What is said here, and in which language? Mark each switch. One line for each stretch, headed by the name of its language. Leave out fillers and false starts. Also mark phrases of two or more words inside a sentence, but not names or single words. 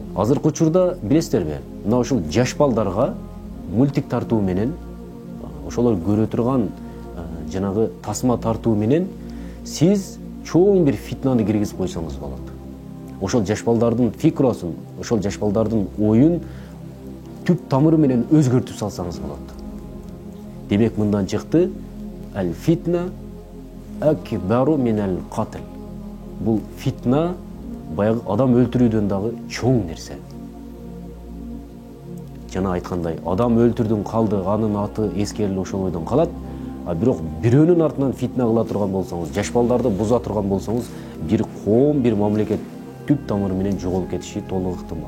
Kyrgyz: Азыркы учурда билесиздерби, мына ушул жаш балдарга мультик тартуу менен, ошолор көрө турган жанагы тасма тартуу менен сиз чоң бир фитнаны киргизип койсоңуз болот. Ошол жаш балдардын фикросын, ошол жаш балдардын оюн түп тамыры менен өзгөртүп салсаңыз болот. Демек мындан чыкты:
Arabic: «الفتنة أكبر من القتل».
Kyrgyz: Бул фитна баягы адам өлтүрүүдөн дагы чоң нерсе. Жана айткандай, адам өлтүрдүң калды, анын аты эскерилип ошол бойдон калат. А бирок бирөөнүн артынан фитна кыла турган болсоңуз, жаш балдарды буза турган болсоңуз, бир коом, бир мамлекет түп тамыры менен жоголуп кетиши толук ыктымал.